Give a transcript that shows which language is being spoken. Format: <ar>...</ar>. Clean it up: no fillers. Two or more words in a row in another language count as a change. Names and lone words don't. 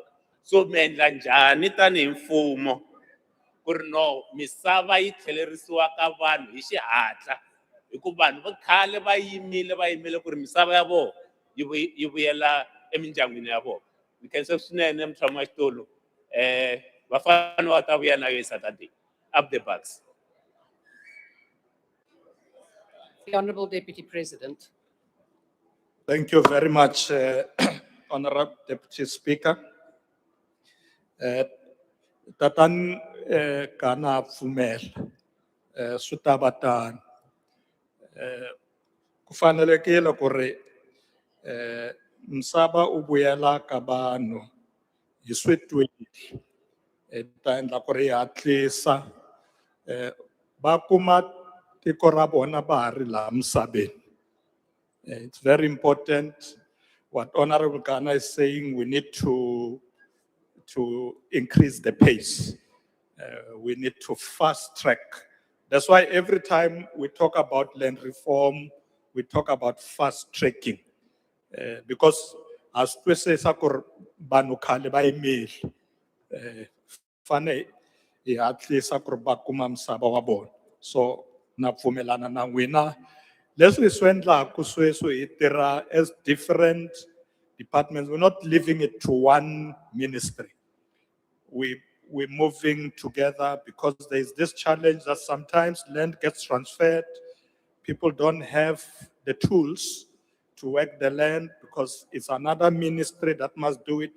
<ts>So mi endla njhani tanihi mfumo ku ri no misava yi tlhelerisiwa ka vanhu hi xihatla, hikuva vanhu va khale va yimele ku ri misava ya vona yi vuyela emindyangwini ya vona. Mi khensa swinene mutshami wa xitulu, vafana va ta vuya na yo Saturday.</ts> <en>Up the bucks. The Honourable Deputy President. Thank you very much, Honorable Deputy Speaker.</en> <ts>Tatan kana pfumela swi ta va tano. Ku fanelekile ku ri misava u vuyela ka vanhu hi switweli ta endla ku ri hatlisa va kuma tiko ra vona va ha ri laha misaveni.</ts> <en>It's very important what Honorable Ghana is saying. We need to increase the pace. We need to fast track. That's why every time we talk about land reform, we talk about fast tracking. Because as we say,</en> <ts>vanhu khale va yimile, fane hi hatlisa ku ri va kuma misava wa vona. So na pfumelana na n'wina. Leswi swi endlaku sweswi hi tirha</ts> <en>as different departments. We're not leaving it to one ministry. We're moving together because there's this challenge that sometimes land gets transferred. People don't have the tools to work the land because it's another ministry that must do it.</en>